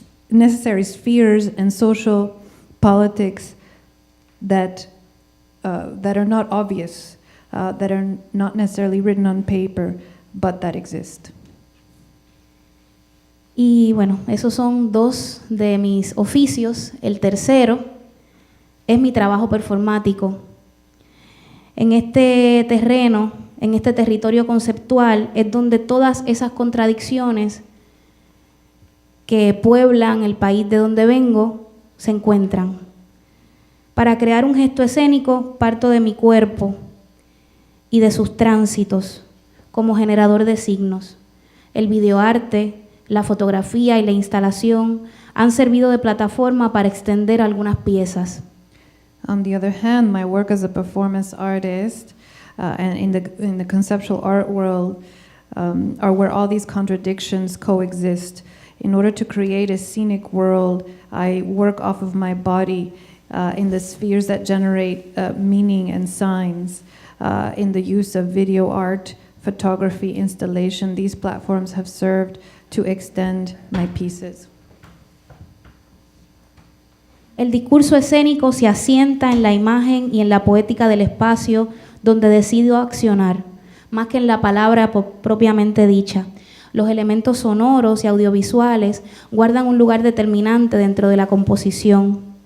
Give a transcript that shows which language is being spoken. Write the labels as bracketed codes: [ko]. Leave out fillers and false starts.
[en] necessary spheres and social politics that are not obvious, that are not necessarily written on paper, but that exist. [es] Y bueno, esos son dos de mis oficios. El tercero es mi trabajo performático. En este terreno, en este territorio conceptual, es donde todas esas contradicciones que pueblan el país de donde vengo se encuentran. Para crear un gesto escénico, parto de mi cuerpo y de sus tránsitos como generador de signos. El videoarte, la fotografía y la instalación han servido de plataforma para extender algunas piezas. [en] On the other hand, my work as a performance artist and in the conceptual art world are where all these contradictions coexist. In order to create a scenic world, I work off of my body in the spheres that generate meaning and signs. In the use of video art, photography, installation, these platforms have served to extend my pieces. [es] El discurso escénico se asienta en la imagen y en la poética del espacio donde decido accionar, más que en la palabra propiamente dicha. Los elementos sonoros y audiovisuales guardan un lugar determinante dentro de la composición.